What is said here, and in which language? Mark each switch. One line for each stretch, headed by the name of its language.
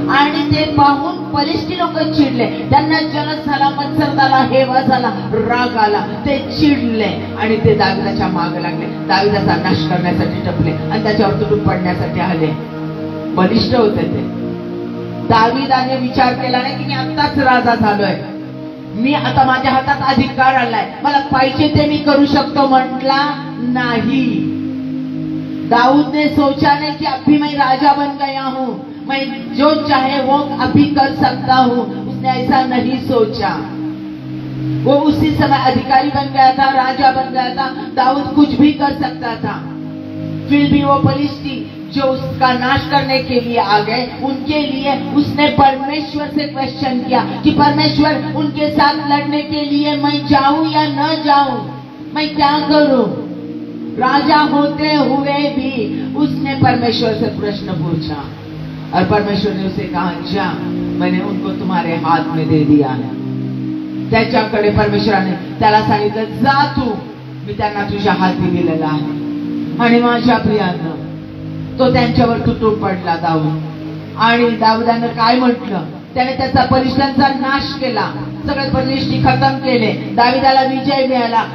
Marathi: आणि ते पाहून फलिष्टी लोक चिडले, त्यांना जलद झाला, मत्सर झाला, हेवा झाला, राग आला, ते चिडले आणि ते दाविदाच्या मागे लागले, दाविदाचा नाश करण्यासाठी टपले आणि त्याच्यावर तुटून पडण्यासाठी आले। बलिष्ठ होते ते। दाविदाने विचार केला नाही की मी आत्ताच राजा झालोय, मी आता माझ्या हातात अधिकार आलाय, मला पाहिजे ते मी करू शकतो, म्हटला नाही।
Hindi: दाऊद ने सोचा नहीं कि अभी मैं राजा बन गया हूं, मैं जो चाहे वो अभी कर सकता हूं। उसने ऐसा नहीं सोचा। वो उसी समय अधिकारी बन गया था, राजा बन गया था, दाऊद कुछ भी कर सकता था। फिर भी वो फलिष्ती जो उसका नाश करने के लिए आ गए, उनके लिए उसने परमेश्वर से क्वेश्चन किया कि परमेश्वर, उनके साथ लड़ने के लिए मैं जाऊं या न जाऊं, मैं क्या करूं? राजा होते हुए भी उसने परमेश्वर से प्रश्न पूछा और परमेश्वर ने उसे कहा, जा, मैंने उनको तुम्हारे हाथ में दे दिया है।
Marathi: त्याच्याकडे परमेश्वराने त्याला सांगितलं, जा तू, मी त्यांना तुझ्या हाती दिलेला आहे। आणि माझ्या प्रियांनो, तो त्यांच्यावर तुटून पडला दाऊद। आणि दाऊदाने काय म्हटलं? त्याने त्याचा फलिष्टांचा नाश केला, सगळे फलिष्टी खतम केले, दाविदाला विजय मिळाला।